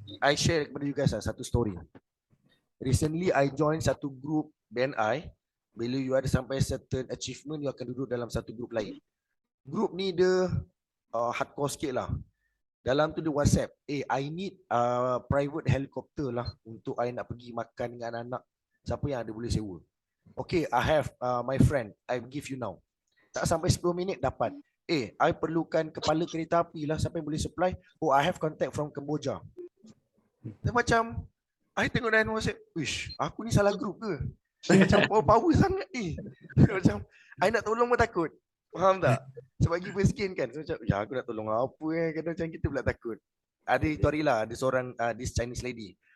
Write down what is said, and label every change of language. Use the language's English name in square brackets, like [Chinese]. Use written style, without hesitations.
[Malay] I share kepada you guys satu story. Recently I join satu group BNI. Bila you ada sampai certain achievement, you akan duduk dalam satu group lain. Group ni dia hardcore sikit lah. Dalam tu dia WhatsApp, [English] I need private helicopter [Malay] lah untuk I nak pergi makan dengan anak-anak. Siapa yang ada boleh sewa? [English] Okay, I have my friend, I give you now. [Malay] Tak sampai 10 minit dapat. I perlukan kepala kereta api lah, siapa yang boleh supply? [English] Oh, I have contact from Kemboja. [Malay] Dia macam, I tengok dalam WhatsApp, wish, aku ni salah group ke? Macam power sangat ni. Macam, I nak tolong pun takut. Faham tak? Sebab giver skin kan. So, macam, ya aku nak tolong apa kadang macam kita pula takut. Ada itu hari lah, ada seorang [English] this Chinese lady.